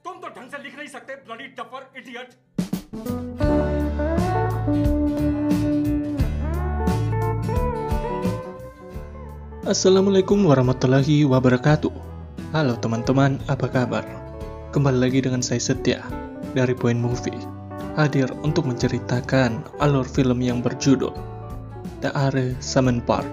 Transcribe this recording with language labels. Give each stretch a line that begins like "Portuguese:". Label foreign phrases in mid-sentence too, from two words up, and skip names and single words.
Hindi: तो ढंग से लिख नहीं सकते
English: bloody duffer idiot.
Arabic: السلام عليكم ورحمة الله وبركاته.
Indonesian: Halo teman-teman, apa kabar? Kembali lagi dengan saya Setia dari Point Movie, hadir untuk menceritakan alur film yang berjudul The Are Semen Park.